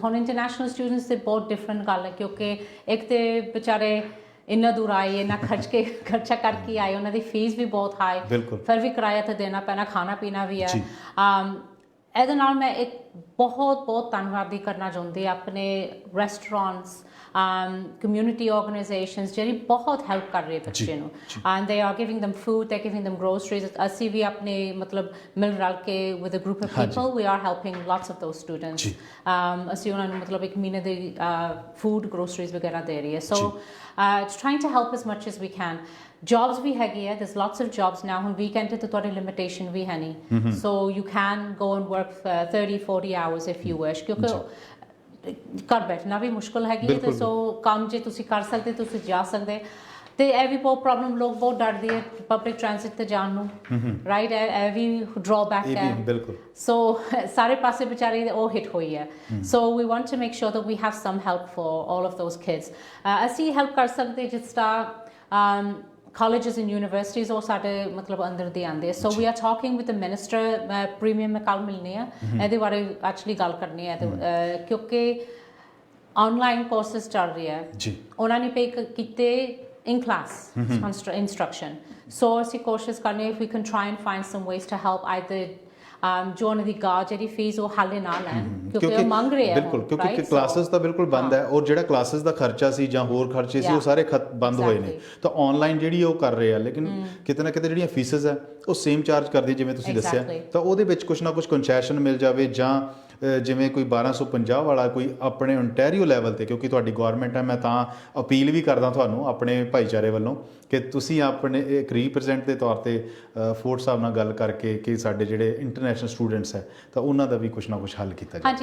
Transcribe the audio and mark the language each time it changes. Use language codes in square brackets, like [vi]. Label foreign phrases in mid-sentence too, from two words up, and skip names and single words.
[pa] ਹੁਣ [en] international students [pa] ਤੇ ਬਹੁਤ ਡਿਫਰੈਂਟ ਗੱਲ ਹੈ, ਕਿਉਂਕਿ ਇੱਕ ਤੇ ਵਿਚਾਰੇ ਇੰਨਾ ਦੂਰ ਆਏ, ਇੰਨਾ ਖਰਚਾ ਕਰਕੇ ਆਏ, ਉਹਨਾਂ ਦੀ ਫੀਸ ਵੀ ਬਹੁਤ ਹਾਈ, ਫਿਰ ਵੀ ਕਿਰਾਇਆ ਤਾਂ ਦੇਣਾ ਪੈਣਾ, ਖਾਣਾ ਪੀਣਾ ਵੀ ਹੈ। ਇਹਦੇ ਨਾਲ ਮੈਂ ਇੱਕ ਬਹੁਤ ਧੰਨਵਾਦੀ ਕਰਨਾ ਚਾਹੁੰਦੀ ਆਪਣੇ ਰੈਸਟੋਰੈਂਟਸ, [en] community organisations [pa] ਜਿਹੜੀ ਬਹੁਤ ਹੈਲਪ ਕਰ ਰਹੇ ਬੱਚੇ ਨੂੰ, [en] and they are giving them food, they are giving them groceries। [pa] ਅਸੀਂ ਵੀ ਆਪਣੇ ਮਤਲਬ ਮਿਲ ਰਲ ਕੇ [en] with a group of people we are helping lots of those students। [pa] ਅਸੀਂ ਉਹਨਾਂ ਨੂੰ ਮਤਲਬ ਇੱਕ ਮਹੀਨੇ ਦੀ [en] food groceries [pa] ਵਗੈਰਾ ਦੇ ਰਹੀ ਹੈ। [en] So trying to help as much as we can। [pa] ਜੌਬਸ ਵੀ ਹੈਗੀ ਹੈ, [en] there's lots of jobs now। [pa] ਹੁਣ ਵੀਕਐਂਡ 'ਤੇ ਤੁਹਾਡੀ ਲਿਮਿਟੇਸ਼ਨ ਵੀ ਹੈ ਨਹੀਂ, [en] so you can go and work 30-40 hours if you wish, [pa] ਕਿਉਂਕਿ ਘਰ ਬੈਠਣਾ ਵੀ ਮੁਸ਼ਕਿਲ ਹੈਗੀ ਹੈ, ਤੇ ਸੋ ਕੰਮ ਜੇ ਤੁਸੀਂ ਕਰ ਸਕਦੇ ਤੁਸੀਂ ਜਾ ਸਕਦੇ। ਤੇ ਇਹ ਵੀ ਬਹੁਤ ਪ੍ਰੋਬਲਮ, ਲੋਕ ਬਹੁਤ ਡਰਦੇ ਹੈ ਪਬਲਿਕ ਟ੍ਰਾਂਸਿਟ 'ਤੇ ਜਾਣ ਨੂੰ, ਰਾਈਟ? ਇਹ ਵੀ ਡਰਾਬੈਕ ਹੈ, ਬਿਲਕੁਲ। ਸੋ ਸਾਰੇ ਪਾਸੇ ਵਿਚਾਰੇ ਉਹ ਹਿੱਟ ਹੋਈ ਹੈ। [en] so we want to make sure that we have some help for all of those kids। [pa] ਅਸੀਂ ਹੈਲਪ ਕਰ ਸਕਦੇ ਜਿਸ ਤਰ੍ਹਾਂ [en] colleges and universities [pa] ਉਹ ਸਾਡੇ ਮਤਲਬ ਅੰਦਰ ਦੇ ਆਉਂਦੇ। [en] so we are talking with the minister, [pa] ਪ੍ਰੀਮੀਅਮ ਮੈਂ ਕੱਲ੍ਹ ਮਿਲਣੀ ਆ, ਇਹਦੇ ਬਾਰੇ ਐਕਚੁਅਲੀ ਗੱਲ ਕਰਨੀ ਹੈ, ਕਿਉਂਕਿ [en] online courses [pa] ਚੱਲ ਰਹੇ ਹੈ, ਉਹਨਾਂ ਨੇ ਪੇ ਕੀਤੇ [en] in class instruction। [pa] So ਅਸੀਂ ਕੋਸ਼ਿਸ਼ ਕਰਨੀ, [en] if we can try and find some ways to help either [pa] ਜੋ ਉਹਨਾਂ ਦੀ ਜਿਹੜੀ ਫੀਸ ਉਹ ਹਾਲੇ ਨਾ ਲੈਣ, ਕਿਉਂਕਿ ਉਹ ਮੰਗ ਰਹੇ ਆ। ਬਿਲਕੁਲ, ਕਿਉਂਕਿ ਕਲਾਸਿਸ ਤਾਂ ਬਿਲਕੁਲ ਬੰਦ ਹੈ, ਔਰ ਜਿਹੜਾ ਕਲਾਸਿਸ ਦਾ ਖਰਚਾ ਸੀ ਜਾਂ ਹੋਰ ਖਰਚੇ ਸੀ ਉਹ ਸਾਰੇ ਬੰਦ ਹੋਏ ਨੇ, ਤਾਂ ਆਨਲਾਈਨ ਜਿਹੜੀ ਉਹ ਕਰ ਰਹੇ ਆ, ਲੇਕਿਨ ਕਿਤੇ ਨਾ ਕਿਤੇ ਜਿਹੜੀਆਂ ਫੀਸਿਸ ਹੈ ਉਹ [en] same charge [pa] ਕਰਦੀ ਜਿਵੇਂ ਤੁਸੀਂ ਦੱਸਿਆ, ਤਾਂ ਉਹਦੇ ਵਿੱਚ ਕੁਛ ਨਾ ਕੁਛ ਕੰਸੈਸ਼ਨ ਮਿਲ ਜਾਵੇ, ਜਾਂ ਜਿਵੇਂ ਕੋਈ 1250 ਵਾਲਾ ਕੋਈ ਆਪਣੇ ਓਨਟਾਰੀਓ ਲੈਵਲ 'ਤੇ, ਕਿਉਂਕਿ ਤੁਹਾਡੀ ਗੌਰਮੈਂਟ ਹੈ, ਮੈਂ ਤਾਂ ਅਪੀਲ ਵੀ ਕਰਦਾ ਤੁਹਾਨੂੰ ਆਪਣੇ ਭਾਈਚਾਰੇ ਵੱਲੋਂ ਕਿ ਤੁਸੀਂ ਆਪਣੇ ਇੱਕ ਰੀਪ੍ਰੈਜ਼ੈਂਟ ਦੇ ਤੌਰ 'ਤੇ ਫੋਰਟ ਸਾਹਿਬ ਨਾਲ ਗੱਲ ਕਰਕੇ ਕਿ ਸਾਡੇ ਜਿਹੜੇ ਇੰਟਰਨੈਸ਼ਨਲ ਸਟੂਡੈਂਟਸ ਹੈ ਤਾਂ ਉਹਨਾਂ ਦਾ ਵੀ ਕੁਛ ਨਾ ਕੁਛ ਹੱਲ ਕੀਤਾ ਜਾਵੇ।